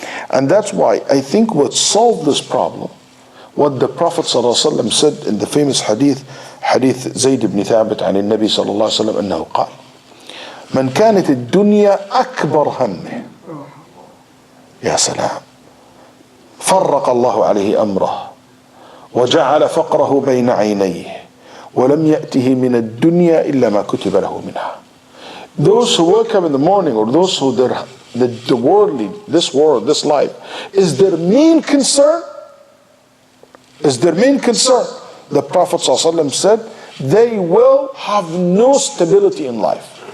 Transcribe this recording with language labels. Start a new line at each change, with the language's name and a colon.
English: And that's why I think what solved this problem, what the Prophet ﷺ said in the famous hadith Zayd ibn Thabit
Arabic: عن النبي صلى الله عليه وسلم أنه قال من كانت الدنيا أكبر همه. يا سلام. فرق الله عليه أمره وجعل فقره بين عينيه ولم يأته من الدنيا إلا ما كتب له منها.
English: Those who wake up in the morning, or those who the worldly, this world, this life is their main concern, the Prophet ﷺ said they will have no stability in life.